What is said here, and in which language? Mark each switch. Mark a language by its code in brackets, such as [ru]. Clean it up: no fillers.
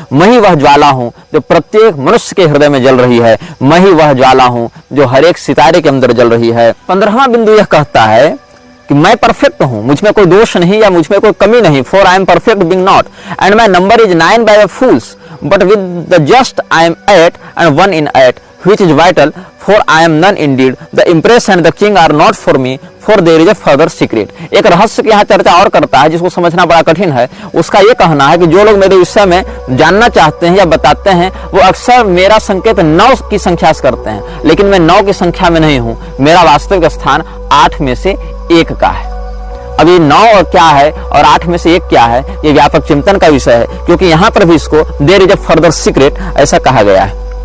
[hi] मैं ही वह ज्वाला हूं जो प्रत्येक मनुष्य के हृदय में जल रही है, मैं ही वह ज्वाला हूं जो हर एक सितारे के अंदर जल रही है। 15वां बिंदु यह कहता है कि मैं परफेक्ट हूं, मुझ में कोई दोष नहीं या मुझ में कोई कमी नहीं। [en] For I am perfect being not and my number is 9 by the fools, but with the just I am 8 and 1 in 8, which is vital, for I am none indeed. The empress and the king are not for me, for there is a further secret. [hi] एक रहस्य की यहाँ चर्चा और करता है जिसको समझना बड़ा कठिन है। उसका ये कहना है कि जो लोग मेरे विषय में जानना चाहते हैं या बताते हैं वो अक्सर मेरा संकेत 9 की संख्या से करते हैं, लेकिन मैं 9 की संख्या में नहीं हूँ। मेरा वास्तविक स्थान 8 में से 1 का है। अब ये 9 और क्या है और 8 में से 1 क्या है, ये व्यापक चिंतन का विषय है, क्योंकि यहाँ पर भी इसको [en] there is a further secret [hi] ऐसा कहा गया है।